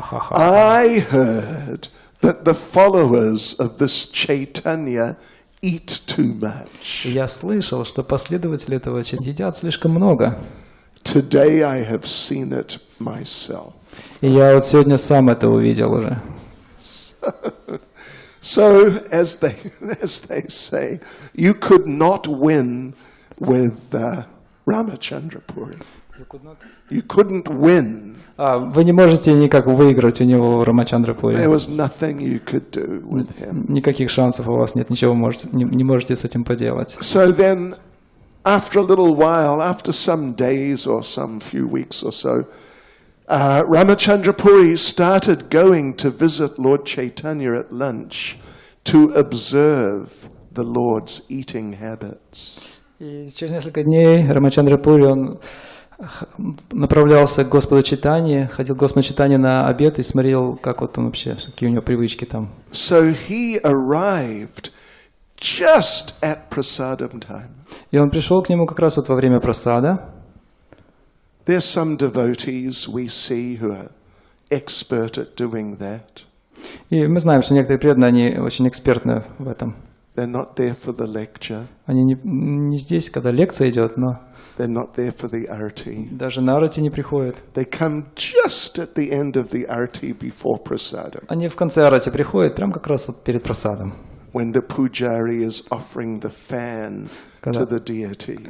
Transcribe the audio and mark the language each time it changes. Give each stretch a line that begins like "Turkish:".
English: I heard that the followers of this Chaitanya eat too much.
Russian: Я слышал, что последователи этого Чайтаньи едят слишком много.
English: Today I have seen it myself.
Russian: И я вот сегодня сам это увидел уже.
English: So, as they say, you could not win with Ramachandra Puri. You couldn't win.
Russian: Вы не можете никак выиграть у него Рамачандра Пури.
English: There was nothing you could do with him.
Russian: Никаких шансов у вас нет, ничего не можете с этим поделать.
English: So then, after a little while, after some days or some few weeks or so, Ramachandra Puri started going to visit Lord Chaitanya at lunch to observe the Lord's eating habits.
Russian: И через несколько дней Рамачандра Пури, он направлялся к Господу Чайтанье, ходил к Господу Чайтанье на обед и смотрел, как вот он вообще, какие у него привычки там.
English: So he arrived just at prasadam time.
Russian: И он пришел к нему как раз вот во время прасада.
English: There's some devotees we see who are expert at doing that.
Russian: И мы знаем, что некоторые преданные, они очень экспертны в этом.
English: They're not there for the lecture.
Russian: Они не здесь, когда лекция идет, но
English: They're not there for the arati.
Russian: даже на арати не приходят.
English: They come just at the end of the arati before prasadam.
Russian: Они в конце арати приходят, прямо как раз вот перед прасадом.
English: When the pujari is offering the fan to the deity.